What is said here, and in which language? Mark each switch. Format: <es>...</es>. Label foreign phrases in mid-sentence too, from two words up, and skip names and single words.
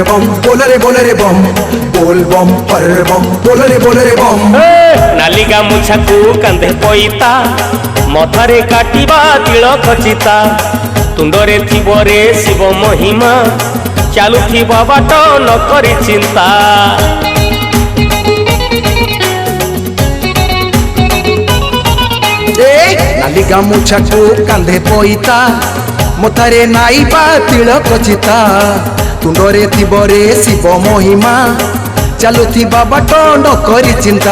<hi>बम बोले रे बम, बोल बम हरे बम बोले रे बम।</hi> <or>ନାଲି ଗାମୁଛାକୁ କାନ୍ଧେ ପଇତା, ମଥାରେ କାଟିବା ତିଳକ ଚିତା, ତୁଣ୍ଡରେ ଥିବ ରେ ଶିବ ମହିମା, ଚାଲୁଥିବା ବାଟ ନ କରି ଚିନ୍ତା। ନାଲି ଗାମୁଛାକୁ କାନ୍ଧେ ପଇତା, ମଥାରେ ନାଇবা ତିଳକ ଚିତା, ତୁଣ୍ଡରେ ଥିବ ରେ ଶିବ ମହିମା, ଚାଲୁଥିବା ବାଟ ନ କରି ଚିନ୍ତା।</or>